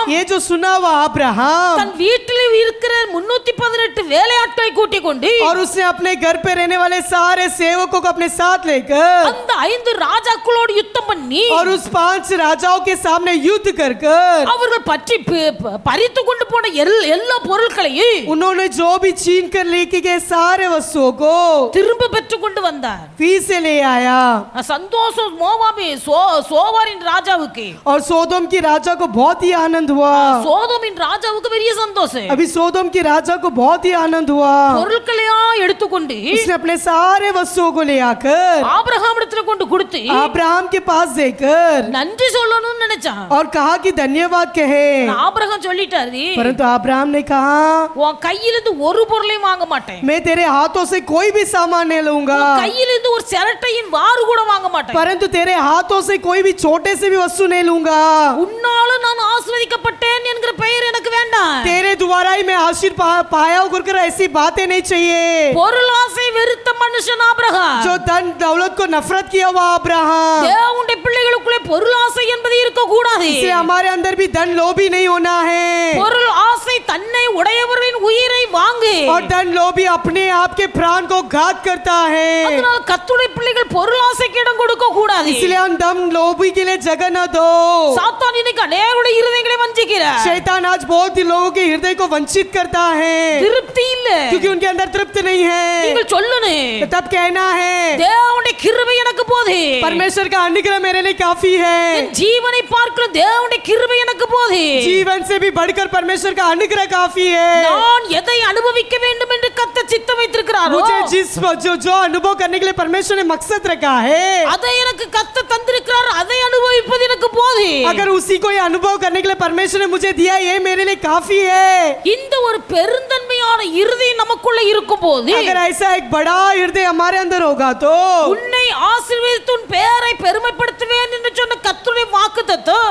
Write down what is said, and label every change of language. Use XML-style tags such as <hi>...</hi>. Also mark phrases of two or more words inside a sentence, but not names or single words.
<hi>ये जो सुना हुआ अब्राहम,</hi> <ta>தன் வீட்டில் இருக்கிற 318 வேலையாட்களை கூட்டிக் கொண்டு</ta> <hi>और उसने अपने घर पे रहने वाले सारे सेवकों को अपने साथ लेकर</hi> <ta>அந்த 5 ராஜாக்களோடு யுத்தம் பண்ணி</ta> <hi>और उस 5 राजाओं के सामने युद्ध कर</hi> <ta>அவர்கள் பறித்து கொண்டு போன எல்லா பொருட்களையும்</ta> <hi>उन्होंने जो भी छीन कर लेके गए सारे वस्तुओं को</hi> <ta>திரும்ப பெற்று கொண்டு வந்தார்.</ta> <hi>फिर से ले आया.</hi> <ta>சந்தோஷம் மோவாபி சோவாரின் ராஜாவுக்கு</ta> <hi>और सोदोम की राजा को बहुत ही आनंद हुआ.</hi> <ta>சோதோமின் ராஜாவுக்கு பெரிய சந்தோஷம்.</ta> <hi>अभी सोदोम की राजा को बहुत ही आनंद हुआ.</hi> <ta>பொருட்களையும் எடுத்துக்கொண்டு</ta> <hi>उसने अपने सारे वस्तुओं को ले आकर</hi> <ta>ஆபிரகாமிடத்துல கொண்டு கொடுத்து</ta> <hi>अब्राहम के पास देकर</hi> <ta>நன்றி சொல்லணும்னு நினைச்சான்.</ta> <hi>और कहा कि धन्यवाद कहे.</hi> <ta>ஆபிரகாம் சொல்லிட்டாரு,</ta> <hi>परंतु अब्राहम ने कहा</hi> <ta>உன் கையிலிருந்து ஒரு பொருளையும் வாங்க மாட்டேன்.</ta> <hi>मैं तेरे हाथों से कोई भी सामान नहीं लूंगा.</hi> <ta>உன் கையிலிருந்து ஒரு சிரட்டையின் வாறு கூட வாங்க மாட்டேன்.</ta> <hi>परंतु तेरे हाथों से कोई भी छोटे से भी वस्तु नहीं लूंगा.</hi> <ta>உன்னால நான் ஆசீர்வதிக்கப்பட்டேன் என்கிற பெயர் எனக்கு வேண்டாம்.</ta> <hi>तेरे द्वारा ही मैं आशीर्वाद पाया हूं कर ऐसी बातें नहीं चाहिए.</hi> <ta>பொருளாசை வெறுத்த மனுஷன் ஆபிரகாம்,</ta> <hi>जो धन दौलत को नफरत किया हुआ अब्राहम,</hi> <ta>தேவனுடைய பிள்ளைகளுக்குள்ளே பொருளாசை என்பது இருக்க கூடாது.</ta> <hi>इसलिए हमारे अंदर भी धन लोभी नहीं होना है.</hi> <ta>பொருள் ஆசை தன்னை உடையவரின் உயிரை வாங்கு.</ta> <hi>और धन लोभी अपने आप के प्राण को घात करता है.</hi> <ta>அதனால கர்த்தருடைய பிள்ளைகள் பொருள் ஆசைக்கு இடம் கொடுக்க கூடாது.</ta> <hi>इसलिए हम धन लोभी के लिए जगह न दो.</hi> <ta>சாத்தான் இன்னைக்கு அநேகருடைய இருதயங்களை வஞ்சிக்கிறார்.</ta> <hi>शैतान आज बहुत ही लोगों के हृदय को वंचित करता है</hi> <ta>திருப்தி இல்ல,</ta> <hi>क्योंकि उनके अंदर तृप्त नहीं है.</hi> <ta>நீங்கள் சொல்லணும்,</ta> <hi>तब कहना है</hi> <ta>தேவனுடைய கிருபை எனக்கு போதும்.</ta> <hi>परमेश्वर का अनुग्रह मेरे लिए काफी है.</hi> <ta>என் ஜீவனை பார்க்கிற தேவனுடைய கிருபை எனக்கு போதும்.</ta> <hi>जीवन से भी बढ़कर परमेश्वर का अनुग्रह काफी है.</hi> <ta>நான் எதை அனுபவிக்க வேண்டும் என்று கர்த்தர் சித்தம் வைத்திருக்கிறாரோ</ta> <hi>मुझे जो अनुभव करने के लिए परमेश्वर ने मकसद रखा है,</hi> <ta>அதை எனக்கு கர்த்தர் தந்திருக்கிறார். அதை அனுபவிப்பது எனக்கு போதும்.</ta> <hi>अगर उसी को ये अनुभव करने के लिए परमेश्वर ने मुझे दिया, ये मेरे लिए काफी है.</hi> <ta>இந்த ஒரு பெருந்தன்மையான இருதயம் நமக்குள்ள இருக்கும்போது</ta> <hi>अगर ऐसा एक बड़ा हृदय हमारे अंदर होगा तो</hi> <ta>உன்னை ஆசீர்வதித்து உன் பெயரை பெருமைப்படுத்துவேன் என்று சொன்ன கர்த்தருடைய வாக்குத்தத்தம்</ta>